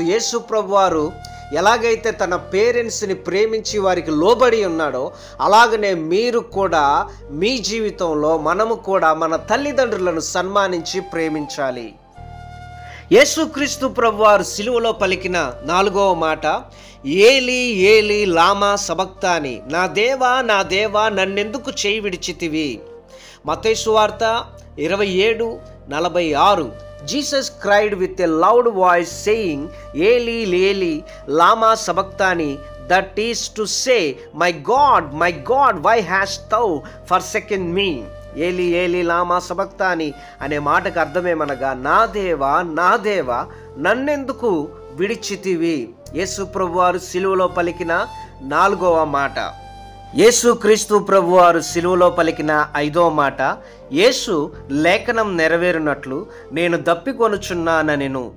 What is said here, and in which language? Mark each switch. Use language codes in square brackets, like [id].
[te] యేసు ప్రభువారు ఎలాగైతే తన పేరెంట్స్ని ప్రేమించి వారికి లోబడి ఉన్నాడో అలాగనే మీరు కూడా మీ జీవితంలో మనము కూడా మన తల్లిదండ్రులను సన్మానించి ప్రేమించాలి. యేసుక్రీస్తు ప్రభువారు సిలువలో పలికిన 4వ మాట, [arc] ఏలీ ఏలీ లామా సబక్తాని, [te] నా దేవా నా దేవా నన్నెందుకు చేయి విడిచితివి. మత్తయి సువార్త 27:46. [en] Jesus cried with a loud voice saying, [arc] Eli, Eli, lama sabachthani, [en] that is to say, my God, why hast thou forsaken me? [arc] ఏలి ఏలి లామా సబక్తాని [te] అనే మాటకు అర్థమేమనగా, నా దేవా నన్నెందుకు విడిచితివి. యేసు ప్రభువారు సిలువలో పలికిన 4వ మాట. యేసుక్రీస్తు ప్రభువారు సిలువలో పలికిన 5వ మాట, యేసు లేఖనం నెరవేరునట్లు నేను దప్పికొనుచున్నానెను.